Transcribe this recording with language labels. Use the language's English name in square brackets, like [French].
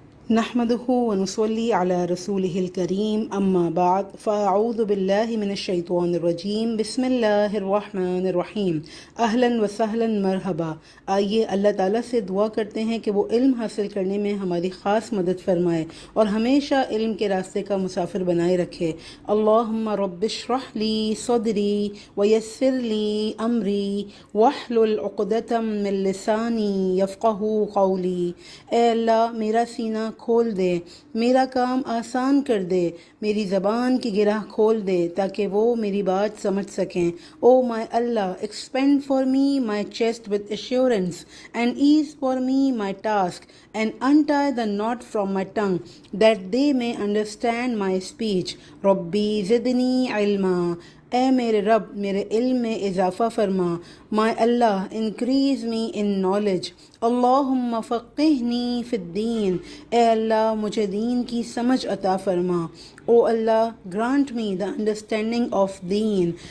[Arabic] نحمده ونصلي على رسوله الكريم أما بعد فأعوذ بالله من الشیطان الرجیم بسم اللہ الرحمن الرحیم اہلا وسہلا مرحبا. [Urdu] آئیے اللہ تعالیٰ سے دعا کرتے ہیں کہ وہ علم حاصل کرنے میں ہماری خاص مدد فرمائے اور ہمیشہ علم کے راستے کا مسافر بنائے رکھے. [Arabic] اللہم رب اشرح لی صدری ویسر لی امری واحلل عقدۃ من لسانی یفقہوا قولی. [Urdu] اے اللہ میرا سینہ کھول دے، میرا کام آسان کر دے، میری زبان کی گرہ کھول دے تاکہ وہ میری بات سمجھ سکیں. [English] Oh my اللہ expand for me my chest with assurance and ease for me my task and untie the knot from my tongue that they may understand my speech. [Arabic] ربی زدنی علما. [Urdu] اے میرے رب میرے علم میں اضافہ فرما. [English] My اللہ increase me in knowledge. [Arabic] اللہم فقہنی فی الدین. [Urdu] اے اللہ مجھے دین کی سمجھ عطا فرما. [English] O Allah, grant me the understanding of Deen.